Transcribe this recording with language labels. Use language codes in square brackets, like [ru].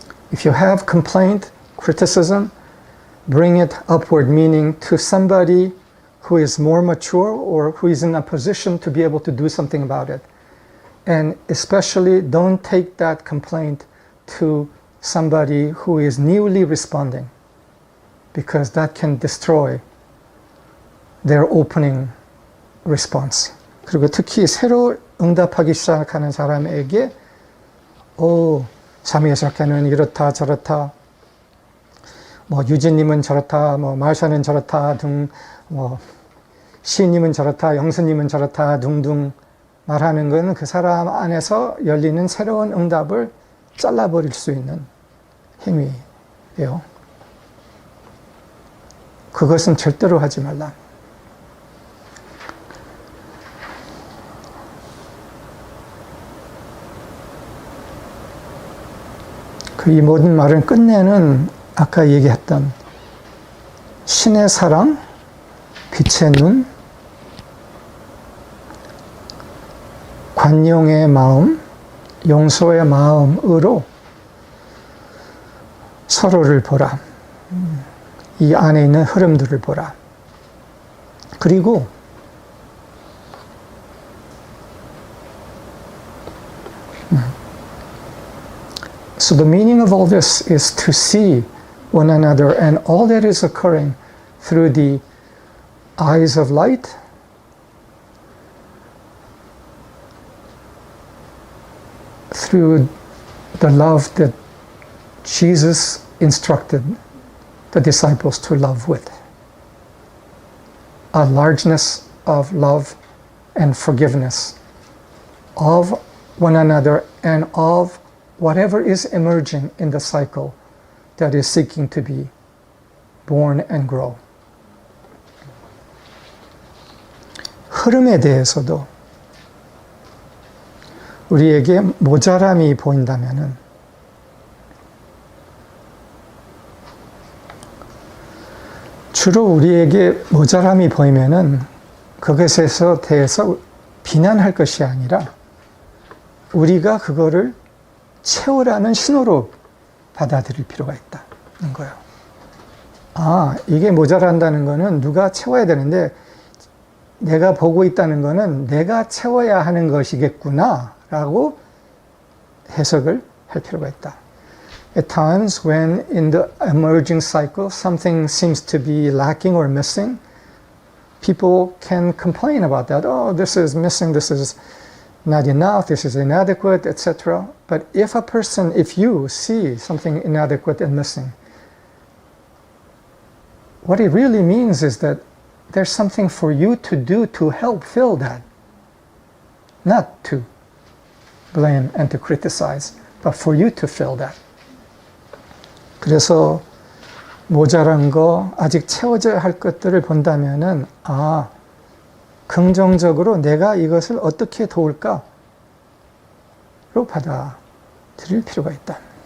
[en] If you have complaint, criticism, bring it upward, meaning to somebody who is more mature or who is in a position to be able to do something about it. And especially don't take that complaint to somebody who is newly responding, because that can destroy their opening response. [ko] 그리고 특히 새로 응답하기 시작하는 사람에게 자미의 작가는 이렇다 저렇다, 뭐 유진님은 저렇다, 뭐 마샤는 저렇다 등, 뭐 시인님은 저렇다, 영수님은 저렇다 등등 말하는 것은 그 사람 안에서 열리는 새로운 응답을 잘라버릴 수 있는 행위예요. 그것은 절대로 하지 말라. 그 이 모든 말은 끝내는 아까 얘기했던 신의 사랑, 빛의 눈, 관용의 마음, 용서의 마음으로 서로를 보라. 이 안에 있는 흐름들을 보라. 그리고 [en] So the meaning of all this is to see one another and all that is occurring through the eyes of light, through the love that Jesus instructed the disciples to love with. A largeness of love and forgiveness of one another and of whatever is emerging in the cycle that is seeking to be born and grow. [ko] 흐름에 대해서도 우리에게 모자람이 보인다면은 주로 우리에게 모자람이 보이면은 그것에 대해서 비난할 것이 아니라 우리가 그거를 채우라는 신호로 받아들일 필요가 있다는 거예요. 아, 이게 모자란다는 거는 누가 채워야 되는데 내가 보고 있다는 거는 내가 채워야 하는 것이겠구나 라고 해석을 할 필요가 있다. [en] At times when in the emerging cycle something seems to be lacking or missing, people can complain about that. Oh, this is missing, this is not enough, this is inadequate, etc. But if you see something inadequate and missing, what it really means is that there's something for you to do to help fill that. Not to blame and to criticize, but for you to fill that. [ko] 그래서 모자란 거, 아직 채워져야 할 것들을 본다면은, 긍정적으로 내가 이것을 어떻게 도울까로 받아들일 필요가 있다.